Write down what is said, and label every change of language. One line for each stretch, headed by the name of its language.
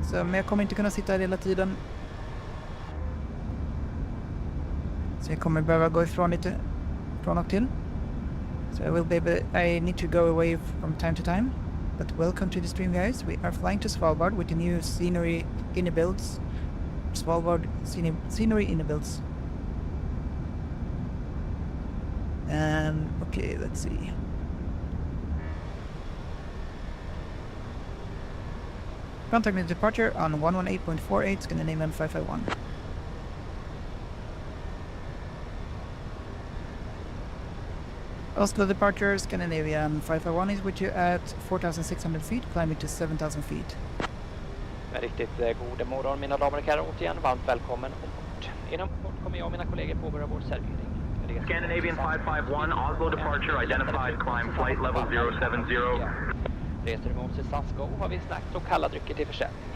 Swedish: Men jag kommer inte kunna sitta här hela tiden. Så jag kommer behöva gå ifrån lite från och till.
English: So I need to go away from time to time. But welcome to the stream guys. We are flying to Svalbard with the new scenery inner builds. Svalbard scenery inner builds. And okay, let's see. Contact me departure on 118.48 Scandinavian 551. Oslo departure, Scandinavian 551 is with you at 4,600 feet, climbing to 7,000 feet.
Swedish: Riktigt god morgon mina damer och herrar, återigen varmt välkommen ombord. Inom kort kommer jag och mina kollegor påbörja vår servering.
English: Scandinavian 551, Oslo departure, identified, climb flight level 070.
Swedish: Reser du mot SAS Go har vi snacks och kalla drycker till försäljning.